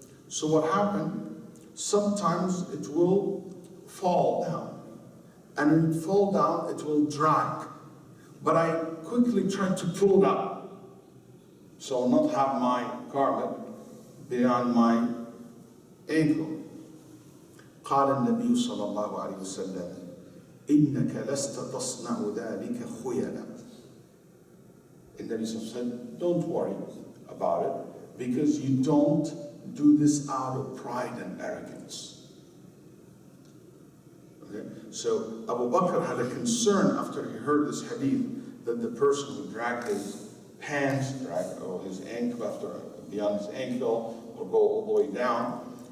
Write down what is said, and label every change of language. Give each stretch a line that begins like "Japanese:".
English: So what happened? Sometimes it will fall down, and when it fall down, it will drag. But I quickly tried to pull it up, so I'll not have my garment beyond my ankle.
Arabic: قال النبي صلى الله عليه وسلم إنك لست تصنع ذلك خيلا.
English: And Nabi said, don't worry about it, because you don't do this out of pride and arrogance. Okay? So Abu Bakr had a concern after he heard this hadith that the person would drag his pants, or his ankle beyond his ankle, or go all the way down.